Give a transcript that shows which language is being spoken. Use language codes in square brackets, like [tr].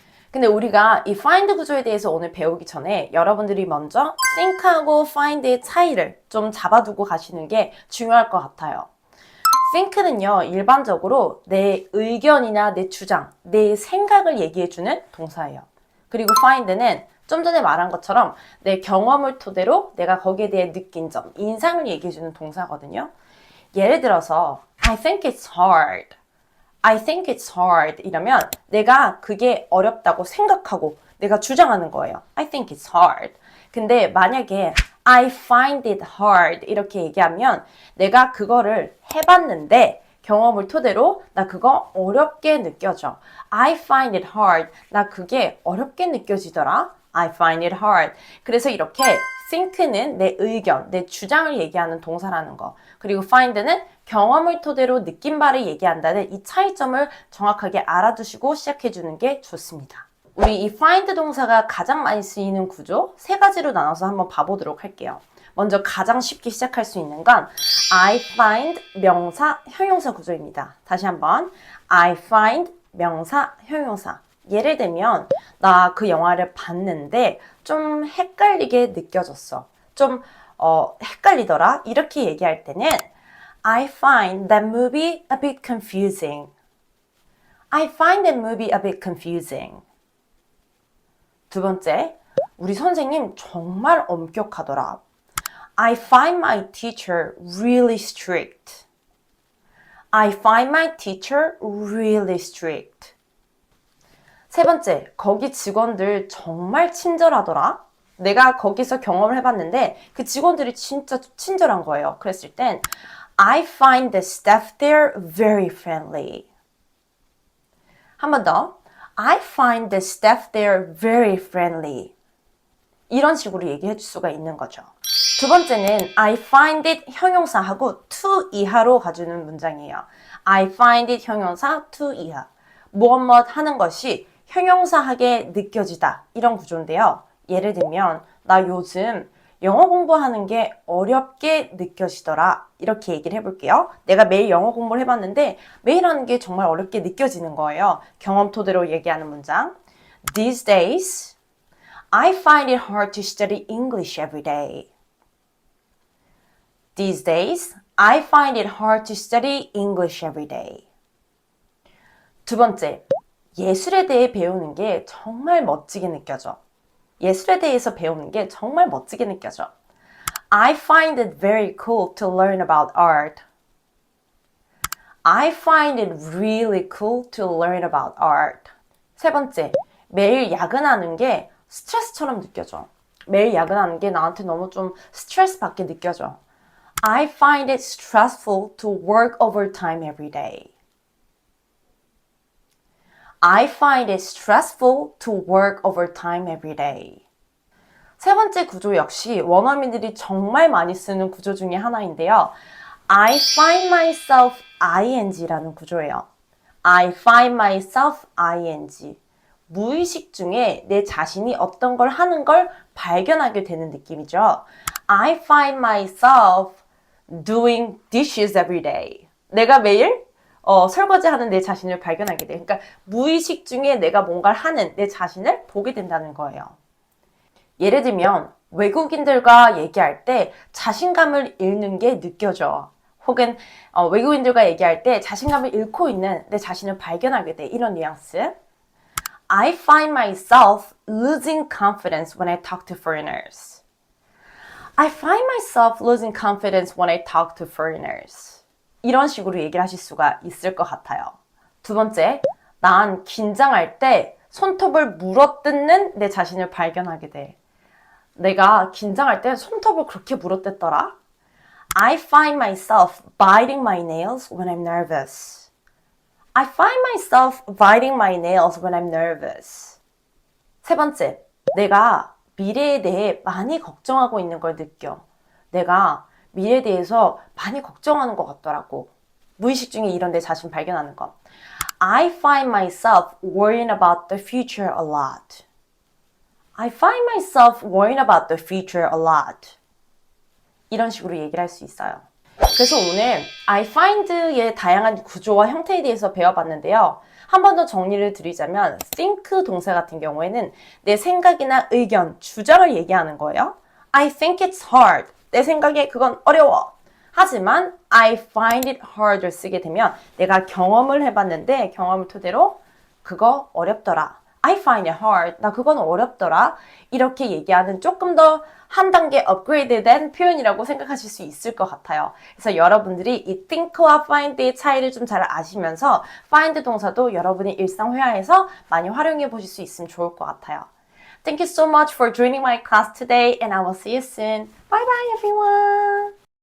[ko] 근데 우리가 이 find 구조에 대해서 오늘 배우기 전에 여러분들이 먼저 think하고 find의 차이를 좀 잡아두고 가시는 게 중요할 것 같아요. think는요, 일반적으로 내 의견이나 내 주장, 내 생각을 얘기해주는 동사예요. 그리고 find는 좀 전에 말한 것처럼 내 경험을 토대로 내가 거기에 대해 느낀 점, 인상을 얘기해주는 동사거든요. 예를 들어서 [en] I think it's hard. I think it's hard [ko] 이러면 내가 그게 어렵다고 생각하고 내가 주장하는 거예요. [en] I think it's hard. [ko] 근데 만약에 [en] I find it hard [ko] 이렇게 얘기하면 내가 그거를 해봤는데 경험을 토대로 나 그거 어렵게 느껴져. [en] I find it hard. [ko] 나 그게 어렵게 느껴지더라. [en] I find it hard. [ko] 그래서 이렇게 think는 내 의견, 내 주장을 얘기하는 동사라는 거. 그리고 find는 경험을 토대로 느낀 바를 얘기한다는 이 차이점을 정확하게 알아두시고 시작해주는 게 좋습니다. 우리 이 find 동사가 가장 많이 쓰이는 구조 세 가지로 나눠서 한번 봐보도록 할게요. 먼저 가장 쉽게 시작할 수 있는 건 [en] I find [ko] 명사, 형용사 구조입니다. 다시 한번 [en] I find [ko] 명사, 형용사. 예를 들면 나 그 영화를 봤는데 좀 헷갈리게 느껴졌어. 좀 헷갈리더라. 이렇게 얘기할 때는 [en] I find that movie a bit confusing. I find that movie a bit confusing. [ko] 두 번째, 우리 선생님 정말 엄격하더라. [en] I find my teacher really strict. I find my teacher really strict. [ko] 세 번째, 거기 직원들 정말 친절하더라. 내가 거기서 경험을 해봤는데 그 직원들이 진짜 친절한 거예요. 그랬을 땐 [en] I find the staff there very friendly. [ko] 한 번 더. [en] I find the staff there very friendly. [ko] 이런 식으로 얘기해 줄 수가 있는 거죠. 두 번째는 [en] I find it [ko] 형용사하고 to 이하로 가주는 문장이에요. [en] I find it 형용사 to 이하. [ko] 무엇 하는 것이 형용사하게 느껴지다. 이런 구조인데요. 예를 들면 나 요즘 영어 공부하는 게 어렵게 느껴지더라. 이렇게 얘기를 해볼게요. 내가 매일 영어 공부를 해봤는데 매일 하는 게 정말 어렵게 느껴지는 거예요. 경험 토대로 얘기하는 문장. [en] These days, I find it hard to study English every day. These days, I find it hard to study English every day. [ko] 두 번째, 예술에 대해 배우는 게 정말 멋지게 느껴져. 예술에 대해서 배우는 게 정말 멋지게 느껴져. [en] I find it very cool to learn about art. I find it really cool to learn about art. [ko] 세 번째, 매일 야근하는 게 스트레스처럼 느껴져. 매일 야근하는 게 나한테 너무 좀 스트레스 받게 느껴져. [en] I find it stressful to work overtime every day. I find it stressful to work overtime every day. [ko] 세 번째 구조 역시 원어민들이 정말 많이 쓰는 구조 중에 하나인데요. [en] I find myself ing라는 [ko] 구조예요. [en] I find myself ing. [ko] 무의식 중에 내 자신이 어떤 걸 하는 걸 발견하게 되는 느낌이죠. [en] I find myself doing dishes every day. [ko] 내가 매일 설거지하는 내 자신을 발견하게 돼. 그러니까 무의식 중에 내가 뭔가를 하는 내 자신을 보게 된다는 거예요. 예를 들면 외국인들과 얘기할 때 자신감을 잃는 게 느껴져. 혹은 외국인들과 얘기할 때 자신감을 잃고 있는 내 자신을 발견하게 돼. 이런 뉘앙스. [en] I find myself losing confidence when I talk to foreigners. I find myself losing confidence when I talk to foreigners. [ko] 이런 식으로 얘기를 하실 수가 있을 것 같아요. 두 번째, 난 긴장할 때 손톱을 물어뜯는 내 자신을 발견하게 돼. 내가 긴장할 때 손톱을 그렇게 물어뜯더라? [en] I find myself biting my nails when I'm nervous. I find myself biting my nails when I'm nervous. [ko] 세 번째, 내가 미래에 대해 많이 걱정하고 있는 걸 느껴. 내가 미래에 대해서 많이 걱정하는 것 같더라고. 무의식 중에 이런 내 자신 발견하는 거. [en] I find myself worrying about the future a lot. I find myself worrying about the future a lot. [ko] 이런 식으로 얘기를 할 수 있어요. 그래서 오늘 I find의 다양한 구조와 형태에 대해서 배워봤는데요. 한 번 더 정리를 드리자면 think 동사 같은 경우에는 내 생각이나 의견, 주장을 얘기하는 거예요. [en] I think it's hard. [ko] 내 생각에 그건 어려워. 하지만 [en] I find it hard [ko] 를 쓰게 되면 내가 경험을 해봤는데 경험을 토대로 그거 어렵더라. [en] I find it hard. [ko] 나 그건 어렵더라. 이렇게 얘기하는 조금 더 한 단계 업그레이드된 표현이라고 생각하실 수 있을 것 같아요. 그래서 여러분들이 이 think와 find의 차이를 좀 잘 아시면서 find 동사도 여러분의 일상 회화에서 많이 활용해 보실 수 있으면 좋을 것 같아요. [en] Thank you so much for joining my class today and I will see you soon. Bye bye everyone.